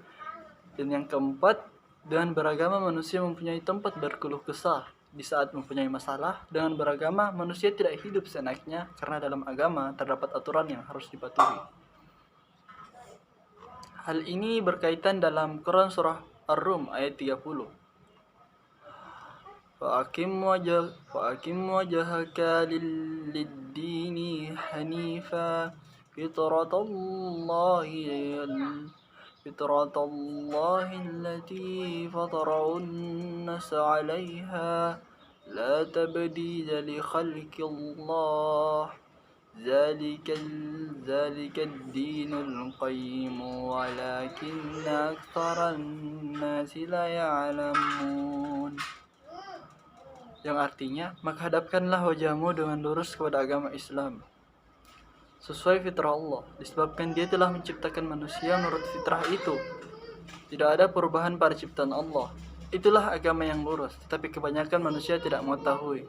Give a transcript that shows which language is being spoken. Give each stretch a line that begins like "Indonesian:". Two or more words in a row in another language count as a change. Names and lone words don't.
Indonesian: Dan yang keempat, dengan beragama manusia mempunyai tempat berkeluh kesah Di saat mempunyai masalah dengan beragama, manusia tidak hidup seenaknya karena dalam agama terdapat aturan yang harus dipatuhi. Hal ini berkaitan dalam Quran surah Ar-Rum ayat 30.
Arabic: فأقم وجهك للدين حنيفا فطرت الله التي فطر الناس عليها لا تبديل لخلق الله ذلك الدين القيم ولكن أكثر الناس لا يعلمون.
Indonesian: Yang artinya, maka hadapkanlah wajahmu dengan lurus kepada agama Islam sesuai fitrah Allah, disebabkan Dia telah menciptakan manusia menurut fitrah itu. Tidak ada perubahan pada ciptaan Allah. Itulah agama yang lurus, tetapi kebanyakan manusia tidak mengetahui.